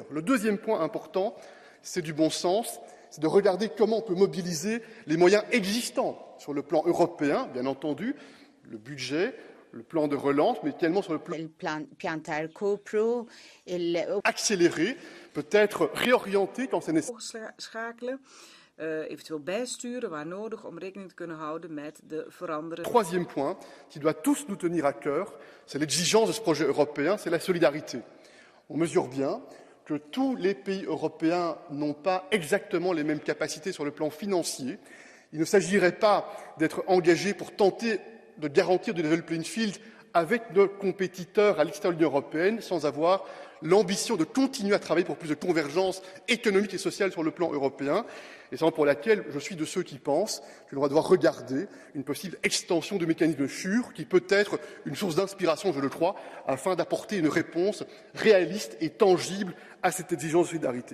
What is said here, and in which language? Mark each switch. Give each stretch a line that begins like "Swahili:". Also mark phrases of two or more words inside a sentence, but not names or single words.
French: Le deuxième point important, c'est du bon sens, c'est de regarder comment on peut mobiliser les moyens existants sur le plan européen, bien entendu, le budget, le plan de relance, mais également sur le plan accéléré, peut-être réorienté quand c'est nécessaire.
Dutch: Eventueel bijsturen waar nodig om rekening te kunnen houden met de veranderende.
French: Troisième point qui doit tous nous tenir à cœur, c'est l'exigence de ce projet européen, c'est la solidarité. On mesure bien que tous les pays européens n'ont pas exactement les mêmes capacités sur le plan financier. Il ne s'agirait pas d'être engagé pour tenter de garantir du
English: level playing field
French: avec nos compétiteurs à l'extérieur de l'Union européenne sans avoir l'ambition de continuer à travailler pour plus de convergence économique et sociale sur le plan européen. Et c'est pour laquelle je suis de ceux qui pensent que l'on va devoir regarder une possible extension du mécanisme SURE, qui peut être une source d'inspiration, je le crois, afin d'apporter une réponse réaliste et tangible à cette exigence de solidarité.